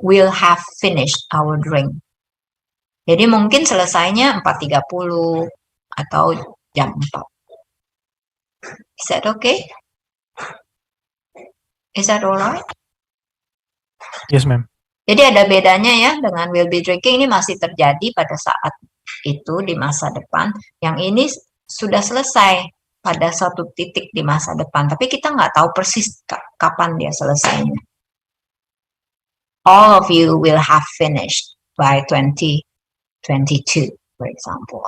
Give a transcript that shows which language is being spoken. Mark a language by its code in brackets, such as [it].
[en] we'll have finished our drink. [id] Jadi mungkin selesainya 4:30 atau jam 4. [en] Is that okay? Is that all right? Yes, ma'am. [id] Jadi ada bedanya ya dengan will be drinking, ini masih terjadi pada saat itu di masa depan. Yang ini sudah selesai pada suatu titik di masa depan, tapi kita nggak tahu persis kapan dia selesainya. [en] All of you will have finished by 2022, for example.